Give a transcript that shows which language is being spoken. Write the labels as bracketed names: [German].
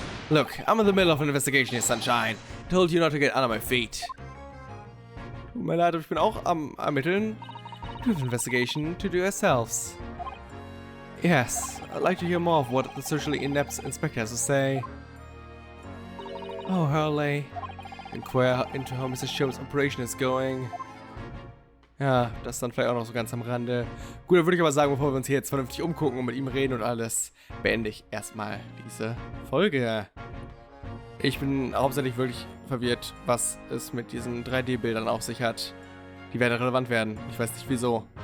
[English] Look, I'm in the middle of an investigation here, Sunshine. I told you not to get under my feet. [German] Tut mir leid, ich bin auch am Ermitteln. [English] You have an investigation to do yourselves. Yes, I'd like to hear more of what the socially inept inspector has to say. Oh, Hurley. Inquire into how Mr. Sholmes' operation is going. [German] Ja, das dann vielleicht auch noch so ganz am Rande. Gut, dann würde ich aber sagen, bevor wir uns hier jetzt vernünftig umgucken und mit ihm reden und alles, beende ich erstmal diese Folge. Ich bin hauptsächlich wirklich verwirrt, was es mit diesen 3D-Bildern auf sich hat. Die werden relevant werden. Ich weiß nicht wieso.